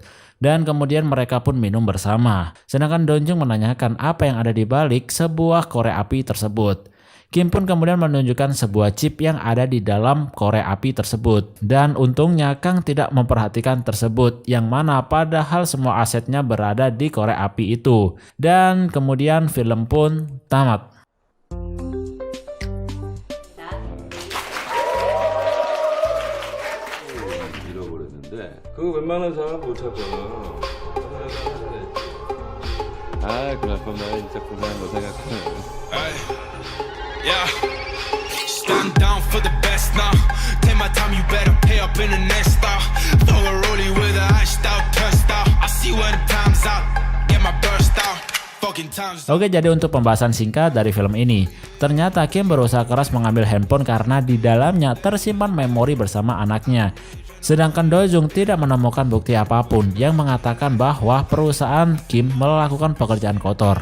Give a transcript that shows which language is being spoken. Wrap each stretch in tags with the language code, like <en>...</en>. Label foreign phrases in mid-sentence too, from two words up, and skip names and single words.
<id>Dan kemudian mereka pun minum bersama. Sedangkan Donjung menanyakan apa yang ada di balik sebuah korek api tersebut. Kim pun kemudian menunjukkan sebuah chip yang ada di dalam korek api tersebut. Dan untungnya Kang tidak memperhatikan tersebut, yang mana padahal semua asetnya berada di korek api itu. Dan kemudian film pun tamat.</id> <ko>그거 웬만한 사람 못 찾아. 아, 그럴 거면 진짜 고생한 거 생각해.</ko> <en>Yeah, stand down for the best now. Take my time, you better pay up in the next stop. Throw a rollie with a iced out, turned out. I see when the time's out, get my burst out.</en> <id>Oke, jadi untuk pembahasan singkat dari film ini, ternyata Kim berusaha keras mengambil handphone karena di dalamnya tersimpan memori bersama anaknya. Sedangkan Dojung tidak menemukan bukti apapun yang mengatakan bahwa perusahaan Kim melakukan pekerjaan kotor.</id>